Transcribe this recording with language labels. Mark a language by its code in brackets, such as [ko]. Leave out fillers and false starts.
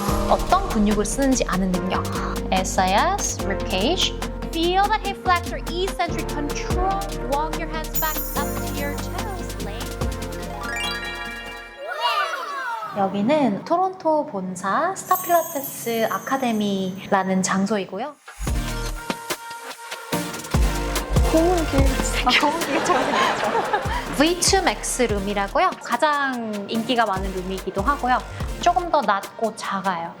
[ko] 어떤 근육을 쓰는지 아는 능력. [en] SIS, ribcage. Feel that hip flex or eccentric control. Walk your hands back up to your toes. Length. [ko] 여기는 토론토 본사 스타필라테스 아카데미라는 장소이고요. 고문기처럼 생겼죠. V2 Max 룸이라고요. 가장 인기가 많은 룸이기도 하고요. 조금 더 낮고 작아요.